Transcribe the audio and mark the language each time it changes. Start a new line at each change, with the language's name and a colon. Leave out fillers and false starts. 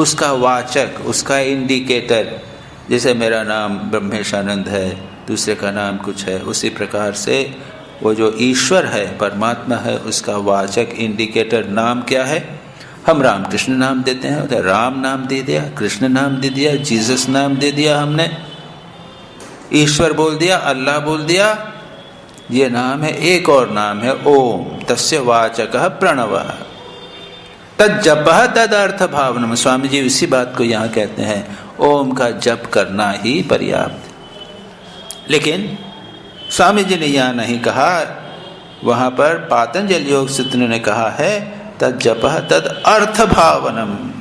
Hindi: उसका वाचक, उसका इंडिकेटर, जैसे मेरा नाम ब्रह्मेशानंद है, दूसरे का नाम कुछ है, उसी प्रकार से वो जो ईश्वर है, परमात्मा है, उसका वाचक इंडिकेटर नाम क्या है? हम रामकृष्ण नाम देते हैं, उधर राम नाम दे दिया, कृष्ण नाम दे दिया, जीसस नाम दे दिया, हमने ईश्वर बोल दिया, अल्लाह बोल दिया। ये नाम है। एक और नाम है ओम।
Sanskrit: तस्य वाचकः प्रणवः तद जपः तद अर्थ भावनम।
Hindi: स्वामी जी इसी बात को यहाँ कहते हैं, ओम का जप करना ही पर्याप्त। लेकिन स्वामी जी ने यहाँ नहीं कहा, वहाँ पर पातंजल योग सूत्र ने कहा है
Sanskrit: तद जपः तद अर्थ भावनम।